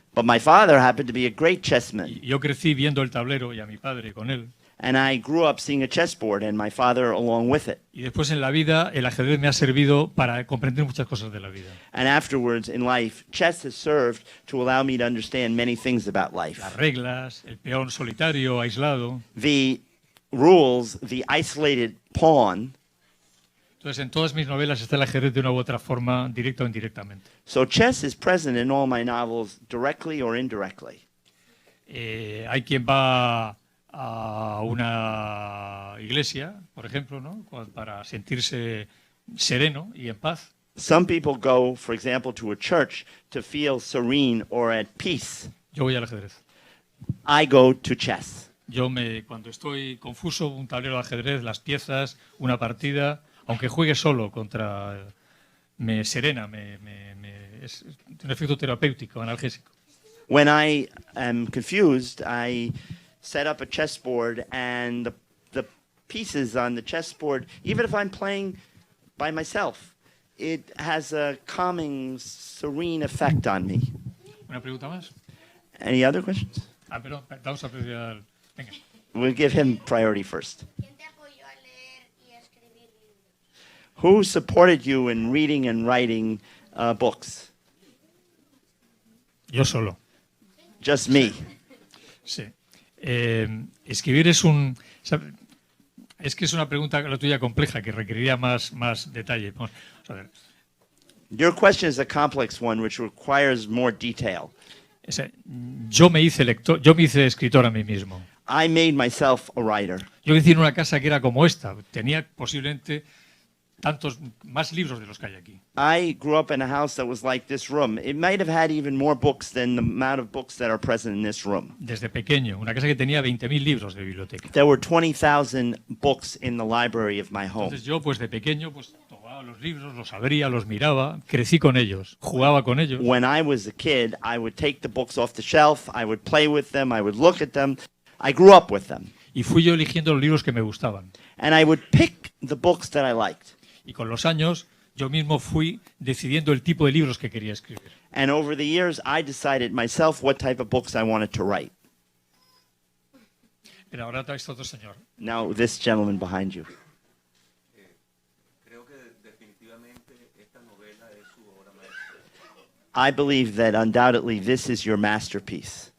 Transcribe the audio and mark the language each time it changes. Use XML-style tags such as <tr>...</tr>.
<en>But my father happened to be a great chessman,</en> <es>Y yo crecí viendo el tablero y a mi padre con él.</es> <en>and I grew up seeing a chessboard, and my father along with it.</en> <es>Y después en la vida el ajedrez me ha servido para comprender muchas cosas de la vida.</es> <en>And afterwards in life, chess has served to allow me to understand many things about life.</en> <es>Las reglas, el peón solitario, aislado.</es> <en>The rules, the isolated pawn.</en> <es>Entonces en todas mis novelas está el ajedrez de una u otra forma, directa o indirectamente.</es> <en>So chess is present in all my novels, directly or indirectly.</en> <es>Hay quien va a una iglesia, por ejemplo, ¿no? Para sentirse sereno y en paz.</es> <en>Some people go, for example, to a church to feel serene or at peace.</en> <es>Yo voy al ajedrez.</es> <en>I go to chess.</en> <es>Cuando estoy confuso, un tablero de ajedrez, las piezas, una partida, aunque juegue solo me serena, es un efecto terapéutico, analgésico.</es> <en>When I am confused, I set up a chessboard, and the pieces on the chessboard, even if I'm playing by myself, it has a calming, serene effect on me.</en> <es>¿Una pregunta más?</es> <en>Any other questions?</en> <es>Perdón, vamos a pedir al... Venga.</es> <en>We'll give him priority first.</en> <es>¿Quién te apoyó a leer y a escribir libros?</es> <en>Who supported you in reading and writing books?</en> <es>Yo solo.</es> <en>Just me.</en> <es>Sí. Escribir es un... Es que es una pregunta la tuya compleja que requeriría más detalle. Vamos a ver.</es> <en>Your question is a complex one which requires more detail.</en> <es>Yo me hice escritor a mí mismo.</es> <en>I made myself a writer.</en> <es>Yo crecí en una casa que era como esta. Tenía posiblemente más libros de los que hay aquí.</es> <en>I grew up in a house that was like this room. It might have had even more books than the amount of books that are present in this room.</en> <es>Desde pequeño, una casa que tenía 20.000 libros de biblioteca.</es> <en>There were 20,000 books in the library of my home.</en> <es>Entonces yo, pues de pequeño, pues tomaba los libros, los abría, los miraba, crecí con ellos, jugaba con ellos.</es> <en>When I was a kid, I would take the books off the shelf, I would play with them, I would look at them. I grew up with them.</en> <es>Y fui yo eligiendo los libros que me gustaban.</es> <en>And I would pick the books that I liked.</en> <es>Y con los años, yo mismo fui decidiendo el tipo de libros que quería escribir.</es> <en>And over the years, I decided myself what type of books I wanted to write.</en> <es>Pero ahora está otro señor.</es> <en>Now, this gentleman behind you.</en> <es>Creo que definitivamente esta novela es su obra maestra.</es> <en>I believe that undoubtedly this is your masterpiece.</en>